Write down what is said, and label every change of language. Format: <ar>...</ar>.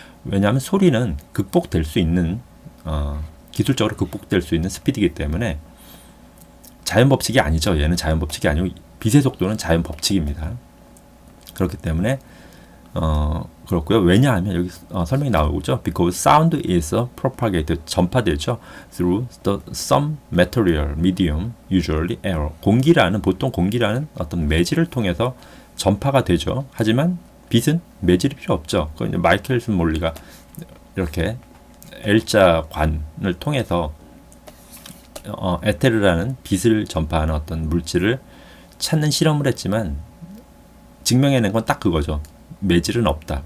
<ko>왜냐하면 소리는 극복될 수 있는 기술적으로 극복될 수 있는 스피드이기 때문에 자연 법칙이 아니죠. 얘는 자연 법칙이 아니고 빛의 속도는 자연 법칙입니다. 그렇기 때문에 그렇고요. 왜냐하면 여기 설명이 나오죠.</ko> <en>Because sound is propagated,</en> <ko>전파되죠.</ko> <en>Through some material medium, usually air.</en> <ko>보통 공기라는 어떤 매질을 통해서 전파가 되죠. 하지만 빛은 매질이 필요 없죠. 마이켈슨 몰리가 이렇게 L자 관을 통해서 에테르라는 빛을 전파하는 어떤 물질을 찾는 실험을 했지만 증명해낸 건 딱 그거죠. 매질은 없다.</ko>